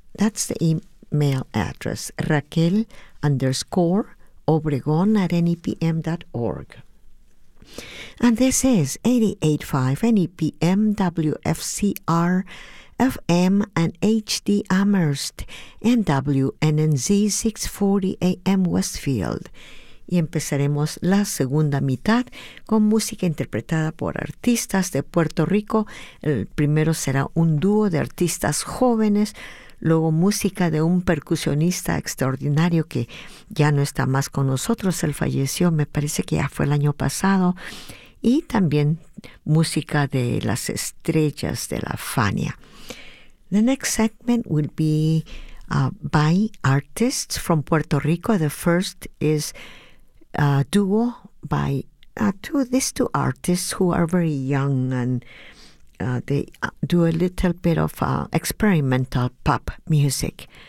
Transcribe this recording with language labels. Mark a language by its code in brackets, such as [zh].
[en] That's the email address, raquel_obregón@nepm.org. And this is 88.5 NEPM WFCR FM and HD Amherst and WNNZ 640 AM Westfield. [es] Y empezaremos la segunda mitad con música interpretada por artistas de Puerto Rico. El primero será un dúo de artistas jóvenes, luego música de un percusionista extraordinario que ya no está más con nosotros. Él falleció, me parece que ya fue el año pasado. Y también música de las estrellas de la Fania. [en] The next segment will be by artists from Puerto Rico. The first is a duo by these two artists who are very young, and they do a little bit of experimental pop music.